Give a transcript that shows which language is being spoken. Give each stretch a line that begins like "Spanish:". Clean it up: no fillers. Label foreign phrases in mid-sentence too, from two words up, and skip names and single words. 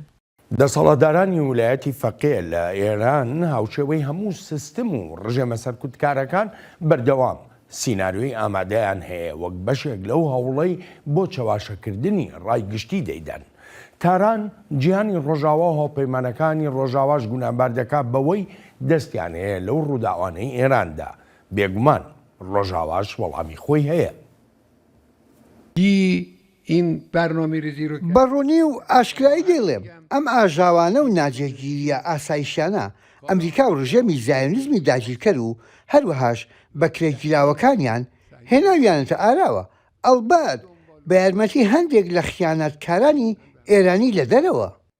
Central Kurdish: دەسەڵاتدارانی ویلایەتی فەقێ لە ئێران هاوچێوەی هەموو سیستم و ڕژێمە سەرکوتکارەکان بەردەوام سیناریۆی ئامادەیان هەیە وەک بەشێک لەو هەوڵەی بۆ چەواشەکردنی ڕایگشتی دەیدەن. تاران گیانی ڕۆژاوا و هەڵپەیمانەکانی ڕۆژاواش گونابار دەکات بەوەی دەستیان هەیە لەو ڕووداوانەی ئێراندا. بێگومان ڕۆژاواش وەڵامی خۆی هەیە.
Persian: این برنامه ریزی رو
Central Kurdish: بەڕوونی و ئاشکایی دێڵێم ئەم ئاژاوانە و ناجێگیریە ئاسایشانە ئەمریکا و ڕژێمی زایۆنیزمی داگیرکەر و هەروەهاش بەکرێگیراوەکانیان هێناویانەتە ئاراوە ئەڵبەت بە یارمەتی هەندێک لە خیانەتکارانی ئێرانی لە دەرەوە.